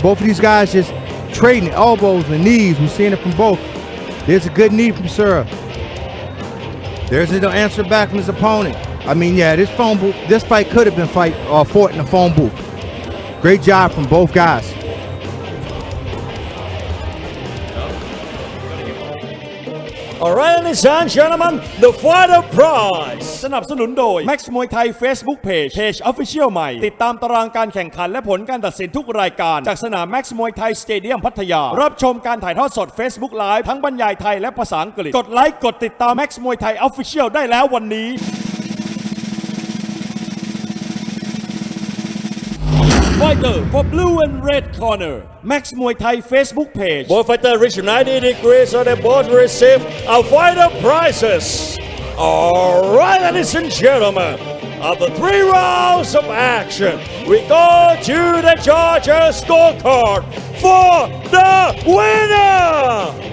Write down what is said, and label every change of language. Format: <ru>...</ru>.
<en>Both of these guys just trading elbows and knees. We're seeing it from both. There's a good knee from Surya. There's an answer back from his opponent. I mean, yeah, this fight could have been fought in a phone booth. Great job from both guys. All right, ladies and gentlemen, the fighter prize</en> <th>สนับสนุนโดย Max Muay Thai Facebook Page Official ใหม่ติดตามตารางการแข่งขันและผลการตัดสินทุกรายการจากสนาม Max Muay Thai Stadium พัทยารับชมการถ่ายทอดสด Facebook Live ทั้งบรรยายไทยและภาษาอังกฤษกดไลค์กดติดตาม Max Muay Thai Official ได้แล้ววันนี้</th> <en>Fighter for blue and red corner Max Muay Thai Facebook page. Both fighters reach 90 degrees so they both receive our fighter prizes. All right, ladies and gentlemen, after 3 rounds of action, we go to the judges' scorecard for the winner.</en>